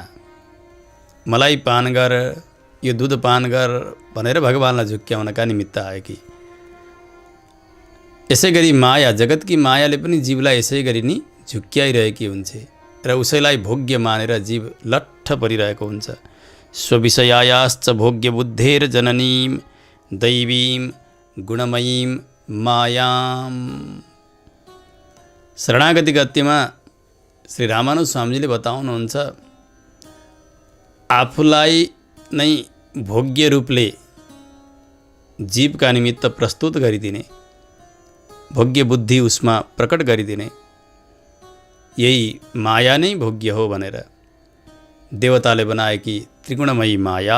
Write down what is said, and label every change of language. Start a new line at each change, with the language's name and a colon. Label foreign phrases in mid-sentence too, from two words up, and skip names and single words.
Nepali: मलाई पान गर, यो दुध पान गर भनेर भगवानलाई झुक्क्याउनका निमित्त आएकी। यसै गरी माया, जगतकी मायाले पनि जीवलाई यसै गरी नि झुक्क्याइरहेकी हुन्छ र उसैलाई भोग्य मानेर जीव लट्ठ परिरहेको हुन्छ।
Sanskrit: स्वविषयायाश्च भोग्य बुद्धेर जननीं दैवीं गुणमयीं मायाम।
Nepali: शरणागति गद्यमा श्री रामानुज स्वामीजीले बताउनुहुन्छ, आफूलाई नै भोग्य रूपले जीवका निमित्त प्रस्तुत गरिदिने, भोग्य बुद्धि उसमा प्रकट गरिदिने, यही माया नै भोग्य हो भनेर देवताले बनाएकी त्रिगुणमयी माया।